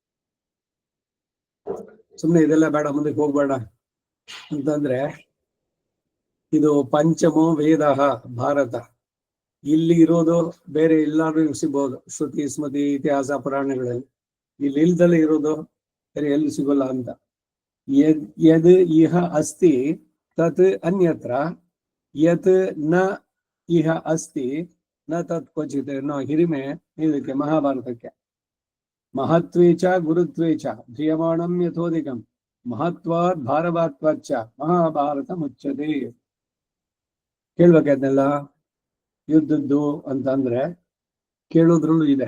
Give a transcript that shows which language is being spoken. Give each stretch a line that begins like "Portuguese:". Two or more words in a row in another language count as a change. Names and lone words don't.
Kannada: ಸುಮ್ನೆ ಇದೆಲ್ಲ ಬೇಡ, ಮುಂದಕ್ಕೆ ಹೋಗ್ಬೇಡ ಅಂತಂದ್ರೆ, ಇದು
Sanskrit: ಪಂಚಮೋ ವೇದ
Kannada: ಭಾರತ. ಇಲ್ಲಿ ಇರೋದು ಬೇರೆ ಎಲ್ಲಾದ್ರೂ ಸಿಗ್ಬೋದು, ಶ್ರುತಿ ಸ್ಮೃತಿ ಇತಿಹಾಸ ಪುರಾಣಗಳಲ್ಲಿ. ಇಲ್ಲಿ ಇಲ್ದಲ್ಲೇ ಇರೋದು ಬೇರೆ ಎಲ್ಲಿ ಸಿಗೋಲ್ಲ ಅಂತ.
Sanskrit: ಯದ್ ಇಹ ಅಸ್ತಿ ತತ್ ಅನ್ಯತ್ರ ಯತ್ ನ ಇಹ ಅಸ್ತಿ ನ ತತ್ ಕ್ವಚಿತ್
Kannada: ಅನ್ನೋ ಹಿರಿಮೆ ಇದಕ್ಕೆ ಮಹಾಭಾರತಕ್ಕೆ.
Sanskrit: ಮಹತ್ವೇಚ ಗುರುತ್ವೇಚ ಧ್ರಿಯಮಾಣಂ ಯಥೋಧಿಕಂ ಮಹತ್ವಾತ್ ಭಾರವಾತ್ವಚ್ಚ ಮಹಾಭಾರತ ಮುಚ್ಚತೆ.
Kannada: ಕೇಳ್ಬೇಕದ್ನೆಲ್ಲ ಯುದ್ಧದ್ದು ಅಂತಂದ್ರೆ ಕೇಳೋದ್ರಲ್ಲೂ ಇದೆ.